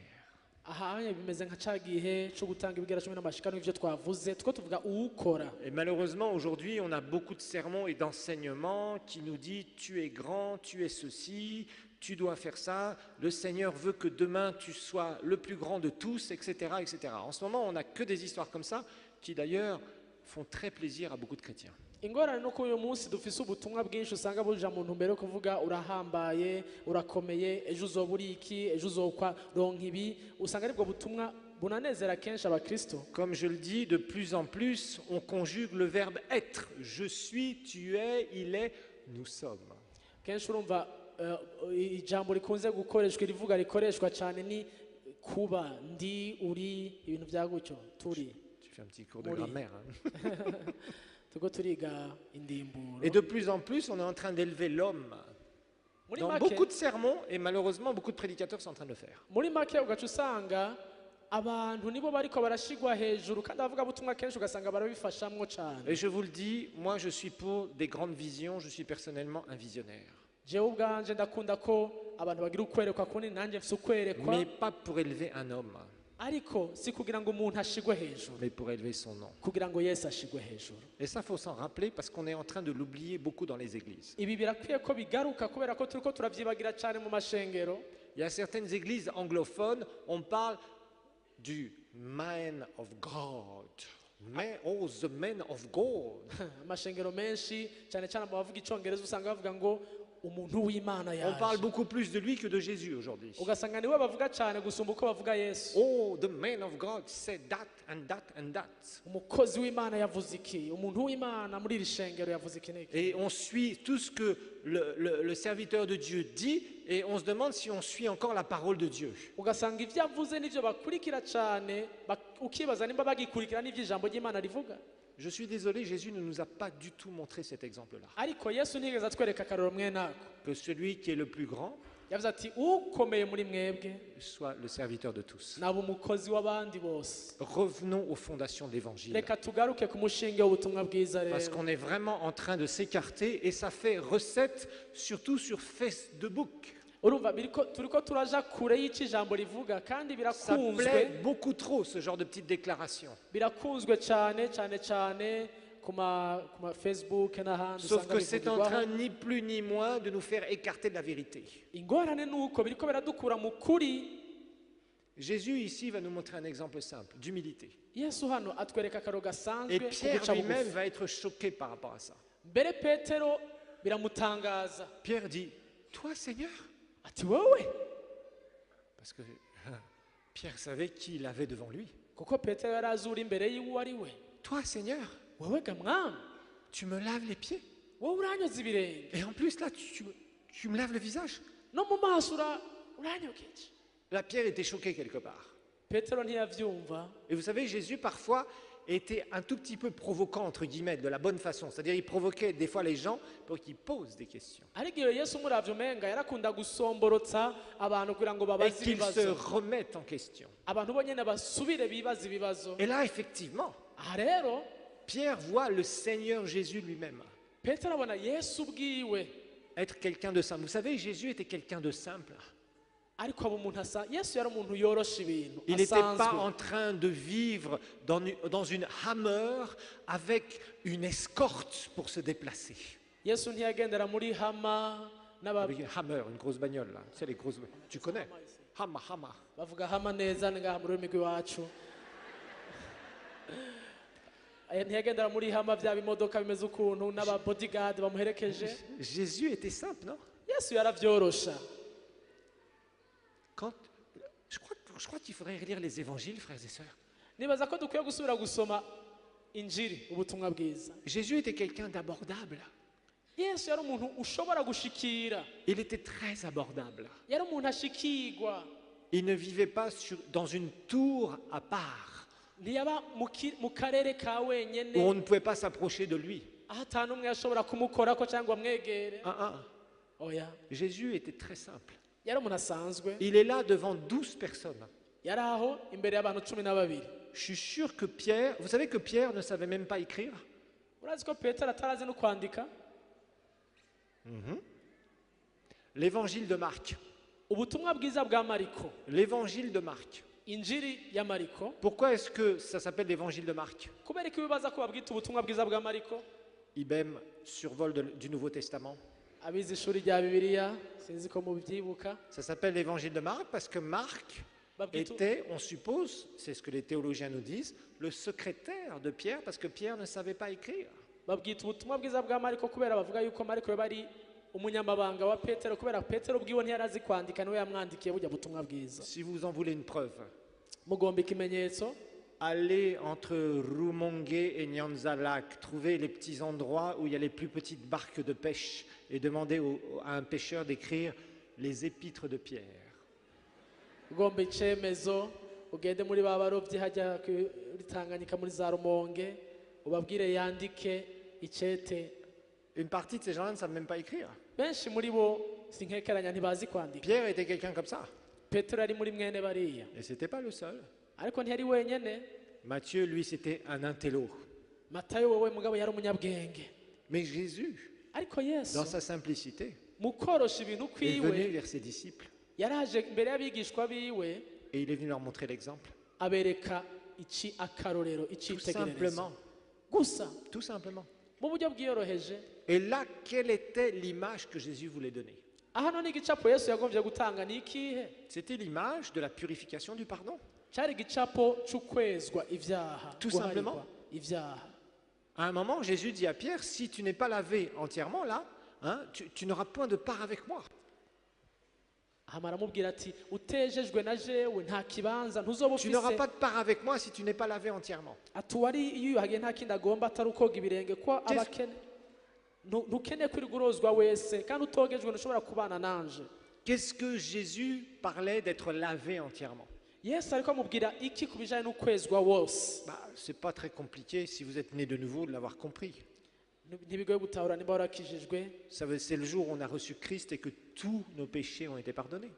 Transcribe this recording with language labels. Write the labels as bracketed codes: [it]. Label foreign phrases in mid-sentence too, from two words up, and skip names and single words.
[fr] Et malheureusement, aujourd'hui, on a beaucoup de sermons et d'enseignements qui nous disent « tu es grand, tu es ceci, tu dois faire ça, le Seigneur veut que demain tu sois le plus grand de tous, etc. etc. » En ce moment, on n'a que des histoires comme ça qui d'ailleurs font très plaisir à beaucoup de chrétiens. [rn] ingorane nuko uyu munsi dufise ubutumwa bwinshi usanga buja mu ntumbero yo kuvuga urahambaye urakomeye ejo uzoba uri iki ejo uzokwa ronka ibi usanga aribwo butumwa bunanezera kenshi abakristo. [fr] Comme je le dis, de plus en plus on conjugue le verbe être. Je suis, tu es, il est, nous sommes. [rn] Kenshi urumva ijambo rikunze gukoreshwa rivuga rikoreshwa cyane ni kuba ndi uri ibintu bya gutyo turi. [fr] Tu fais un petit cours de grammaire. Hein. Et de plus en plus, on est en train d'élever l'homme. Dans beaucoup de sermons, et malheureusement, beaucoup de prédicateurs sont en train de le faire. [rn] Muri make ugaca usanga abantu nibo bariko barashigwa hejuru kandi abavugabutumwa kenshi ugasanga barabifashamwo cyane. [fr] Et je vous le dis, moi je suis pour des grandes visions, je suis personnellement un visionnaire. [rn] jewe ubwanje ndakunda ko abantu bagira ukwerekwa kundi nanjye mfise ukwerekwa, [fr] Mais pas pour élever un homme, [rn] ariko si kugira ngo umuntu ashigwe hejuru, [fr] mais pour élever son nom. [rn] kugira ngo Yesu ashigwe hejuru. [fr] Et ça, faut s'en rappeler parce qu'on est en train de l'oublier beaucoup dans les églises. [rn] Ibi birakwiye ko bigaruka kubera ko turiko turavyibagira cyane mu mashengero. [fr] Il y a certaines églises anglophones, on parle du [en] man of God. Oh, the man of God. [rn] Amashengero menshi cyane cyane mu bavuga icongereza usanga bavuga ngo umuntu w'Imana [fr] On parle [rn] yaje, [fr] beaucoup plus de lui que de Jésus aujourd'hui. [rn] ugasanga niwe bavuga cyane gusumba uko bavuga Yesu. [en] Oh, the man of God said that and that and that. [rn] Umukozi w'Imana yavuze iki, umuntu w'Imana muri iri shengero yavuze iki n'iki. [fr] Et on suit tout ce que le serviteur de Dieu dit et on se demande si on suit encore la parole de Dieu. [rn] Ugasanga ivyo avuze nivyo bakurikira cyane, ukibaza nimba bagikurikira n'ivyo ijambo ry'Imana rivuga. [fr] Je suis désolé, Jésus ne nous a pas du tout montré cet exemple-là. [rn] Ariko Yesu ntigeze atwereka akarorero mwenako. [fr] Que celui qui est le plus grand [rn] Yavuze ati ukomeye muri mwebwe [fr] soit le serviteur de tous. [rn] naba umukozi w'abandi bose. [fr] Revenons aux fondations de l'évangile. [rn] Reka tugaruke ku mushinge w'ubutumwa bwiza [fr] Parce [rn] rero, [fr] qu'on est vraiment en train de s'écarter et ça fait recette surtout sur Facebook. [rn] urumva turiko turaja kure y'icyo ijambo rivuga kandi [fr] Ça [rn] birakunzwe, [fr] plaît beaucoup trop ce genre de petites déclarations. [rn] birakunzwe cyane cyane cyane ku ma Facebook n'ahandi [fr] Sauf [rn] usanga [fr] que c'est en train [rn] bivugirwaho. [fr] ni plus ni moins de nous faire écarter de la vérité. [rn] Ingorane nuko biriko biradukura mu kuri. [fr] Jésus ici va nous montrer un exemple simple d'humilité. [rn] Yesu hano atwereka akaro [fr] Et [rn] gasanzwe ko [fr] Pierre [rn] guca [fr] lui-même [rn] bugufi. [fr] va être choqué par rapport à ça. [rn] Mbere Petero biramutangaza [fr] Pierre dit, toi Seigneur? [rn] ati wowe, [fr] Parce que Pierre savait qui il avait devant lui. [rn] kuko Petero yari azi uri imbere yiwe ari we. [fr] Toi Seigneur, [rn] Wowe ga mwami, [fr] tu me laves les pieds. [rn] wowe uranyoza ibirenge, [fr] Et en plus là, tu me laves le visage. [rn] no mu maso uranyogeje. [fr] Là, Pierre était choqué quelque part. [rn] Petero ntiyavyumva. [fr] Et vous savez, Jésus parfois était un tout petit peu provoquant, entre guillemets, de la bonne façon. C'est-à-dire, il provoquait des fois les gens pour qu'ils posent des questions. [rn] ariko iyo Yesu umuravye umenga yarakunda gusomborotsa abantu kugira ngo [fr] Et [rn] babaze [fr] qu'ils se [rn] ibibazo, [fr] remettent en question. [rn] abantu bonyene basubire bibaza ibibazo. [fr] Et là, effectivement, [rn] Aha rero [fr] Pierre voit le Seigneur Jésus lui-même [rn] Petero abona Yesu ubwiwe, [fr] être quelqu'un de simple. Vous savez, Jésus était quelqu'un de simple. [rn] ariko aba umuntu asa, Yesu yari umuntu yorosha ibintu [fr] Il n'était pas [rn] asanzwe. [fr] en train de vivre dans une Hammer avec une escorte pour se déplacer. [rn] Yesu ntiyagendera muri hama [fr] Avec une Hammer, une grosse bagnole là. C'est les grosses. Tu connais? Hammer, Hammer. [rn] bavuga hama neza ngaha mu rurimi rw'iwacu. Ntiyagendera muri hama bya bimodoka bimeze ukuntu n'aba bodyguard bamuherekeje. [fr] Jésus était simple, non? [rn] Yesu yaravyorosha. [fr] Quand, je crois qu'il faudrait relire les évangiles, frères et sœurs. [rn] Nibaza ko dukwiye gusubira gusoma injiri, ubutumwa bwiza. [fr] Jésus était quelqu'un d'abordable. [rn] Yesu yari umuntu ushobora gushikira, [fr] Il était très abordable. [rn] yari umuntu ashikirwa, [fr] Il ne vivait pas dans une tour à part, [rn] ntiyaba mu karere ka [fr] où on [rn] wenyene [fr] ne pouvait pas s'approcher de lui. [rn] aho ata n'umwe yashobora kumukorako cyangwa amwegere. Oya, [fr] Jésus était très simple. [rn] yari umuntu asanzwe, [fr] Il est là devant 12 personnes. [rn] yari aho imbere y'abantu 12. [fr] Je suis sûr que Pierre, vous savez que Pierre ne savait même pas écrire. [rn] Urazi ko Petero atarazi no kwandika? [fr] L'évangile de Marc. [rn] Ubutumwa bwiza bwa Mariko, [fr] L'évangile de Marc. [rn] injiri ya Mariko. [fr] Pourquoi est-ce que ça s'appelle l'évangile de Marc? [rn] Kubera ko bibaza ko babwita ubutumwa bwiza bwa Mariko? [fr] IBM, survol du Nouveau Testament. [rn] Abize ishuri rya Bibiliya sinzi ko mubyibuka. [fr] Ça s'appelle l'évangile de Marc parce que Marc était, on suppose, c'est ce que les théologiens nous disent, le secrétaire de Pierre parce que Pierre ne savait pas écrire. [rn] Babwita ubutumwa bwiza bwa Mariko kubera bavuga yuko Mariko yaba ari umunyamabanga wa Petero, kubera Petero ubwiwe ntiyarazi kwandika, niwe yamwandikiye bujya butumwa bwiza. [fr] Si vous en voulez une preuve, [rn] Mugomba ikimenyetso, [fr] allez entre Rumongue et Nyanza-Lac, trouvez les petits endroits où il y a les plus petites barques de pêche et demandez à un pêcheur d'écrire les épîtres de Pierre. [rn] ugomba icemezo, ugende muri ba barovyi hajya kuri Tanganyika muri za Rumonge, ubabwire yandike icete. [fr] Une partie de ces gens-là ne savent même pas écrire. [rn] Benshi muri bo sinkekeranya ntibazi kwandika. [fr] Pierre était quelqu'un comme ça. [rn] Petero ari muri mwene bariya. [fr] Et c'était pas le seul. [rn] ariko ntiyari wenyene. [fr] Matthieu, lui, c'était un intello. [rn] Matayo wewe mugabo yari umunyabwenge, [fr] Mais Jésus, [rn] ariko Yesu [fr] dans sa simplicité, [rn] mu korosha ibintu [fr] est venu [rn] kwiwe [fr] vers ses disciples [rn] yaraje imbere y'abigishwa biwe [fr] et il est venu leur montrer l'exemple. [rn] abereka iki akarorero [fr] Tout [rn] icitegererezo [fr] simplement. [rn] gusa [fr] Tout simplement. [rn] mu buryo bwiyoroheje. [fr] Et là, quelle était l'image que Jésus voulait donner? [rn] Hano n'igicapo Yesu yagombye gutanga ni ikihe? [fr] C'était l'image de la purification du pardon. [rn] Cyari igicapo c'ukwezwa ivyaha, [fr] Tout [rn] guharirwa [fr] simplement. [rn] ivyaha. [fr] À un moment, Jésus dit à Pierre, si tu n'es pas lavé entièrement là, hein, tu n'auras point de part avec moi. [rn] Hama aramubwira ati utejejwe na jewe nta kibanza ntuzoba [fr] Tu n'auras [rn] ufise. [fr] pas de part avec moi si tu n'es pas lavé entièrement. [rn] Ati uwari yiyuhagiye nta kindi agomba atari ukoga ibirenge ko abakene ntukeneye kwirirwa urozwa wese kandi utogejwe ntushobora kubana nanje. [fr] Qu'est-ce que Jésus parlait d'être lavé entièrement? [rn] Yesu ariko amubwira iki ku bijanye n'ukwezwa wose? [fr] C'est pas très compliqué si vous êtes né de nouveau de l'avoir compris. [rn] Ntibigoye gutahura niba warakijijwe. [fr] C'est le jour où on a reçu Christ et que tous nos péchés ont été pardonnés.